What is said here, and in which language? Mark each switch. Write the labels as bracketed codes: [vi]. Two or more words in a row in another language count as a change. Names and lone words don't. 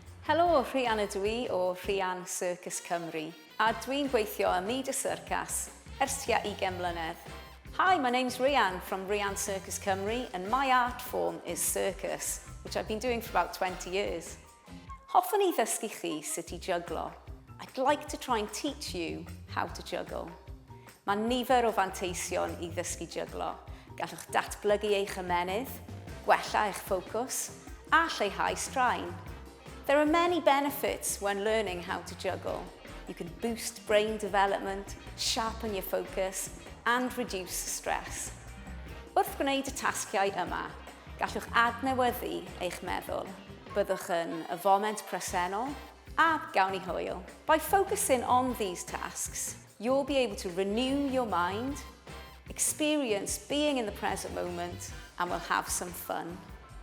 [cy] Helo, Rhian ydw I o Rhian Circus Cymru, a dwi'n gweithio ym myd y syrcas ers tua 20 mlynedd. [en] Hi, my name's Rhian from Rhian Circus Cymru, and my art form is circus, which I've been doing for about 20 years. [cy] Hoffwn I ddysgu chi sut I jyglo. [en] I'd like to try and teach you how to juggle. [cy] Mae nifer o fanteision I ddysgu jyglo. Gallwch datblygu eich ymenydd, gwella eich ffocws, a lleihau straen. [en] There are many benefits when learning how to juggle. You can boost brain development, sharpen your focus, and reduce stress. [cy] Wrth gwneud y tasgiau yma, gallwch adnewyddu eich meddwl. Byddwch yn y foment presennol a gawn I hwyl. [en] By focusing on these tasks, you'll be able to renew your mind, experience being in the present moment, and will have some fun.